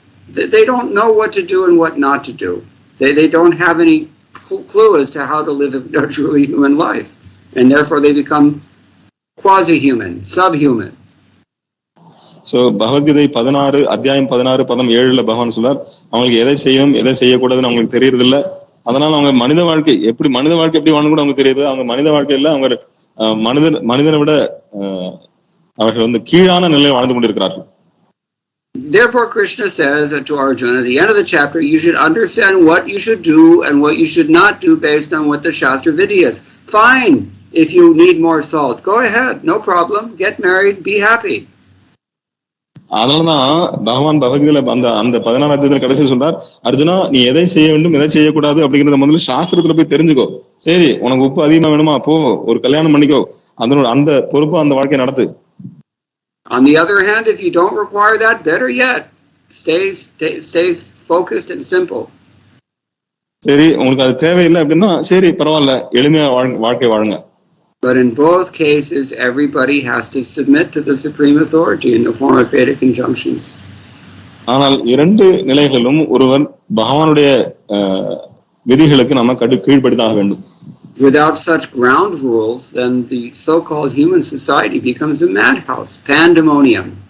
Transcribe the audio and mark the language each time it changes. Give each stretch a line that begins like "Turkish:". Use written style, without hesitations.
English: they don't know what to do and what not to do. They don't have any clue as to how to live a truly human life. And therefore they become quasi-human, subhuman.
Tamil: So Bhagavad Gita 16 அத்தியாயம் 16 பதம் 7 பகவான் சொல்றார், அவங்களுக்கு எதை செய்யணும் எதை செய்யக்கூடாதுன்னு அவங்களுக்கு தெரியறது இல்லை. அதனால அவங்க மனித வாழ்க்கை எப்படி வாழணும் கூட அவங்களுக்கு தெரியுது. அவங்க மனித வாழ்க்கையில அவங்க மனிதனை விட அவர்கள் வந்து கீழான நிலையில் வாழ்ந்து கொண்டிருக்கிறார்கள்.
English: Therefore Krishna says to Arjuna at the end of the chapter, you should understand what you should do and what you should not do based on what the Shastra Vidyas. Fine, if you need more salt, go ahead, no problem, get married, be happy.
Tamil: அதனாலதான் பகவான் பகவத்கீதையில அந்த 16 அத்தியாயத்துல கடைசி சொல்றார், அர்ஜுனா நீ எதை செய்ய வேண்டும் எதை செய்யக்கூடாது அப்படிங்கறத முதல்ல சாஸ்திரத்துல போய் தெரிஞ்சுக்கோ. சரி, உனக்கு உப்பு அதிகமா வேணுமா, போ ஒரு கல்யாணம் பண்ணிக்கோ, அதனோட அந்த பொறுப்பு அந்த வாழ்க்கையை நடத்து.
English: On the other hand, if you don't require that, better yet, stay focused and simple.
Tamil: சரி, உங்களுக்கு அது தேவையில்லை அப்படின்னா சரி பரவாயில்ல, எளிமையா வாழ்க்கை வாழுங்க.
English: But in both cases, everybody has to submit to the supreme authority in the form of Vedic injunctions.
Tamil: ஆனால் இரண்டு நிலைகளிலும் ஒருவர் பகவானுடைய விதிகளுக்கு நம்ம கீழ்ப்படித்தாக வேண்டும்.
English: Without such ground rules, then the so-called human society becomes a madhouse, pandemonium.